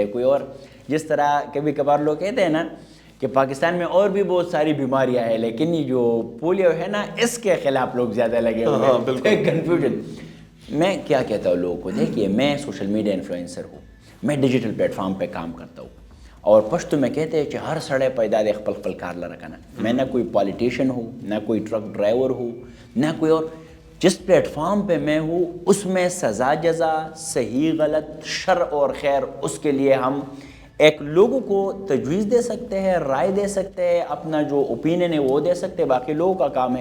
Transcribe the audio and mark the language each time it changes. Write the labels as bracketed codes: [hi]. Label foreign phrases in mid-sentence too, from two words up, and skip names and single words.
[ur] کوئی اور جس طرح کبھی کبھار لوگ کہتے ہیں نا کہ پاکستان میں اور بھی بہت ساری بیماریاں ہیں، لیکن یہ جو پولیو ہے نا اس کے خلاف لوگ زیادہ لگے ہوئے ہیں. ایک کنفیوژن. میں کیا کہتا ہوں لوگوں کو، دیکھیے میں [en] social media influencer [ur] ہوں، میں [en] digital platform [ur] پہ کام کرتا ہوں، اور پشتو میں کہتے ہیں کہ [ps] ہر سڑے پیدا دے خپل کار لرکنا. [ur] میں نہ کوئی پالیٹیشین ہوں، نہ کوئی [en] truck driver [ur] ہوں، نہ کوئی اور. جس پلیٹ فارم پہ میں ہوں اس میں سزا جزا، صحیح غلط، شر اور خیر، اس کے لیے ہم ایک لوگوں کو تجویز دے سکتے ہیں، رائے دے سکتے ہیں، اپنا جو اوپینین ہے وہ دے سکتے ہیں، باقی لوگوں کا کام ہے.